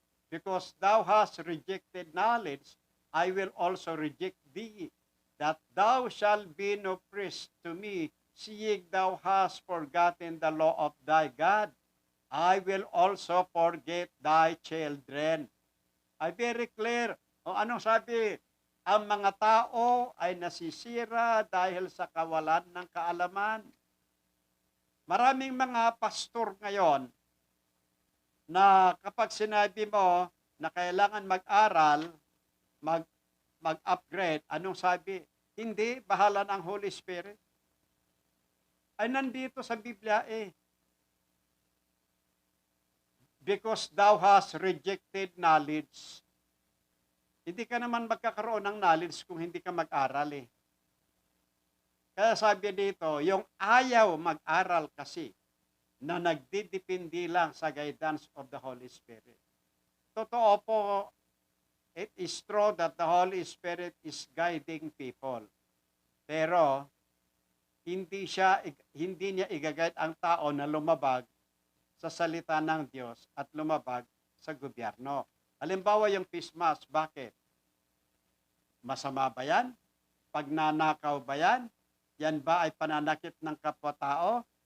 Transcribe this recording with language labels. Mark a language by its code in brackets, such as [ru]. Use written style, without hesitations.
[en] Because thou hast rejected knowledge, I will also reject thee, that thou shalt be no priest to me, seeing thou hast forgotten the law of thy God. I will also forget thy children. [tl] Ay very clear. O anong sabi? Ang mga tao ay nasisira dahil sa kawalan ng kaalaman. Maraming mga pastor ngayon na kapag sinabi mo na kailangan mag-aral, mag, mag-upgrade, anong sabi? Hindi, bahala ng Holy Spirit. Ay nandito sa Biblia eh. [en] Because thou hast rejected knowledge. [tl] Hindi ka naman magkakaroon ng knowledge kung hindi ka mag-aral eh. Kaya sabi dito, yung ayaw mag-aral kasi na nagdidepende lang sa [en] guidance of the Holy Spirit. [tl] Totoo po, [en] it is true that the Holy Spirit is guiding people. [tl] Pero, hindi niya i-guide ang tao na lumabag sa salita ng Diyos at lumabag sa gobyerno. Halimbawa yung Christmas, bakit? Masama ba yan? Pagnanakaw ba yan? Yan ba ay pananakit ng kapwa-tao?